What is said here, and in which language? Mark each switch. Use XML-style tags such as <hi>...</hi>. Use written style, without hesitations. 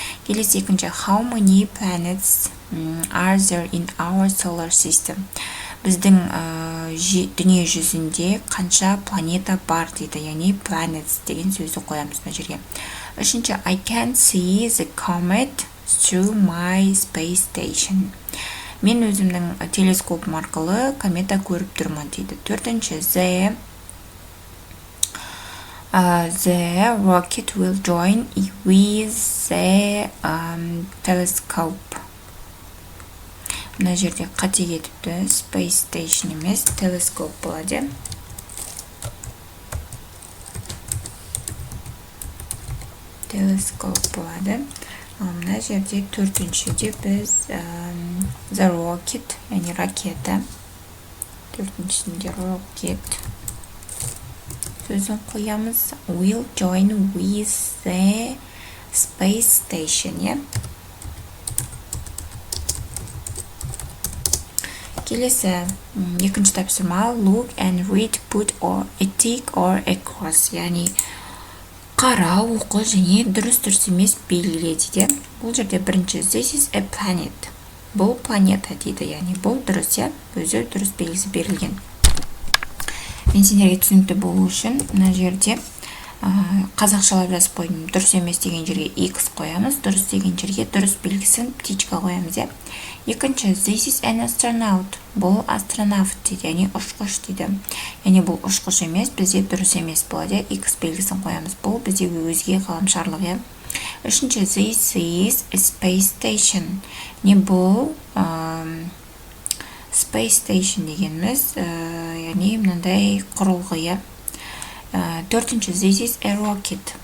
<kk>Келесі екінші,</kk> <en>how many planets are there in our solar system?</en> <kk>Біздің дүние жүзінде қанша планета бар дейді, яғни planets деген сөзді қоямыз мына жерге. Үшінші,</kk> <en>I can see the comet through my space station.</en> <kk>Мен өзімнің телескопым арқылы комета көріп тұрмын дейді. Төртінші,</kk> <en>the rocket will join with the telescope.</en> <kk>Мына жерде қате кетіпті, space station емес, telescope болады. Telescope болады. Мына жерде төртіншіде біз the rocket, яғни ракета. Төртіншісінде rocket сөзін қоямыз.</kk> <en>Will join with the space station.</en> <kk>Келесі екінші тапсырма</kk> <en>look and read, put or a tick or a cross.</en> <kk>Яғни қара, оқы және дұрыс емес белгіле дейді. Бұл жерде бірінші</kk> <en>this is a planet.</en> <kk>Бұл планета дейді, яғни бұл дұрыс, өзі дұрыс белгісі берілген. Мен сендерге түсінікті болу үшін мына жерде қазақшалап жазып қойдым. Дұрыс емес деген жерге x қоямыз, дұрыс деген жерге дұрыс белгісін птичка қоямыз. Екінші,</kk> <en>this is an astronaut.</en> <kk>Бұл астронавт дейді, яғни ұшқыш дейді. Яғни бұл ұшқыш емес, бізде дұрыс емес болады. X белгісін қоямыз. Бұл бізде өзге ғаламшарлық. Үшінші,</kk> <en>this is a space station.</en> <kk>Не бұл space station дегеніміз, яғни мынандай құрылғы. Төртінші,</kk> <en>this is a rocket.</en>